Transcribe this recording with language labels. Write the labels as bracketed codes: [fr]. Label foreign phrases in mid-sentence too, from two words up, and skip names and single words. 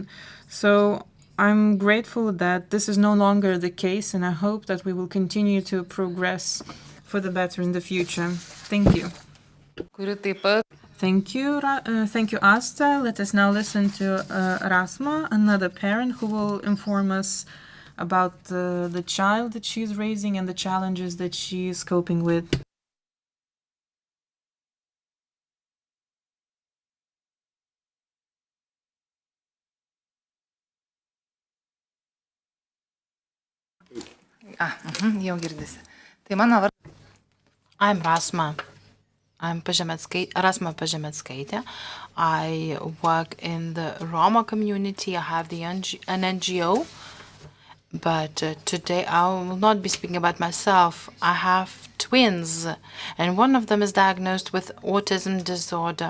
[en] So I'm grateful that this is no longer the case, and I hope that we will continue to progress for the better in the future. Thank you. Thank you, Asta. Let us now listen to Rasma, another parent who will inform us about the child that she's raising and the challenges that she is coping with. [lt] Jau girdisi. Tai mano vardas. [en] I'm Rasma. I'm Rasma Pažemetskaitė. I work in the Roma community. I have an NGO. But today I will not be speaking about myself. I have twins, and one of them is diagnosed with autism disorder.